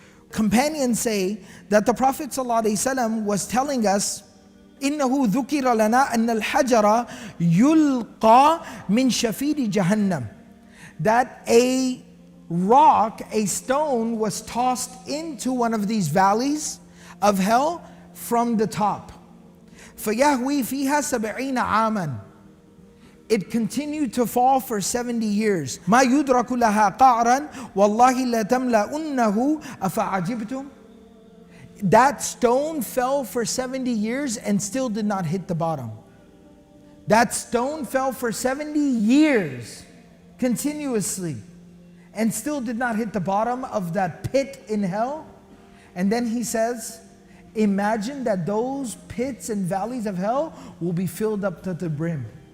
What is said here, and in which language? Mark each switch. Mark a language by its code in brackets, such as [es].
[en] Companions say that the Prophet ﷺ was telling us, [ar] إنه ذكر لنا أن الحجر يلقى من شفير جهنم, [en] that a rock, a stone was tossed into one of these valleys of hell from the top. [ar] فيهوي فيها 70 عاما. [en] It continued to fall for 70 years. [ar] ما يدرك لها قعرا والله لتملأنه أفعجبتم. [en] That stone fell for 70 years and still did not hit the bottom. That stone fell for 70 years continuously and still did not hit the bottom of that pit in hell. And then he says, imagine that those pits and valleys of hell will be filled up to the brim.